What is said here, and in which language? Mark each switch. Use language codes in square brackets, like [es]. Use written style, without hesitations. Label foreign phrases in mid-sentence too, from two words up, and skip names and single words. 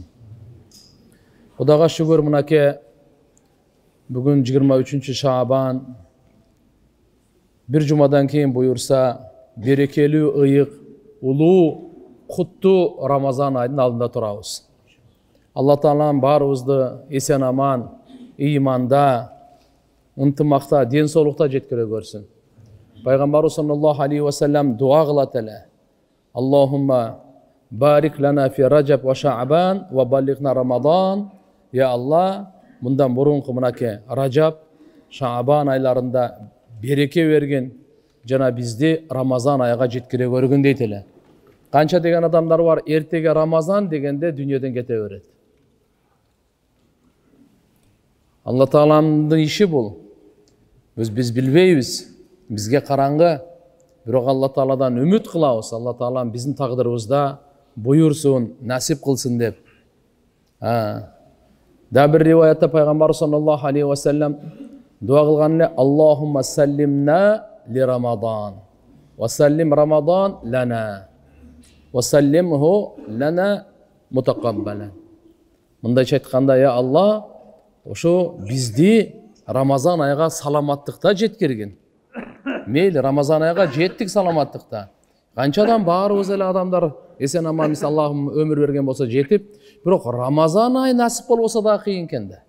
[ky] Кудайга шүгүр, мынакей бүгүн 23 Шаабан, бир жумадан кийин буюрса, берекелүү, ыйык, улуу, куттуу Рамазан айдын алдында турабыз. Алла Таалам баарыбызды эсен аман, ыйманда, ынтымакта, ден соолукта жеткире көрсүн. Пайгамбарыбыз [ar] صلى الله عليه وسلم [ky] дуа кылат эле: [ar] اللهم بارك لنا في رجب وشعبان وبلغنا رمضان. [ky] Я Алла, мындан мурунку мынакей Раджаб, Шаабан айларында береке берген, жана бизди Рамазан айга жеткире көргөн дейт эле. Канча деген адамдар бар, эртеге Рамазан дегенде дүйнөдөн кете берет. Алла Тааламдын иши бул. Биз билбейбиз. Бизге караңгы. Бирок Алла Тааладан үмүт кылабыз. Алла Таалам биздин тагдырыбызда буйурсун, насип кылсын деп. Да бир риваятта пайгамбар [ar] صلى الله عليه وسلم [ky] дуа кылган эле: [ar] اللهم سلمنا لرمضان وسلم رمضان لنا وسلمه لنا متقبلا. [ky] Мындайча айтканда, я Алла, ошо бизди Рамазан айга саламаттыкта жеткиргин. Мейли, Рамазан айга жеттик саламаттыкта. Канчадан баарыбыз эле адамдар эсен аман Аллахым өмүр берген болсо жетип, бирок Рамазан ай насип болбосо да кыйын экен да.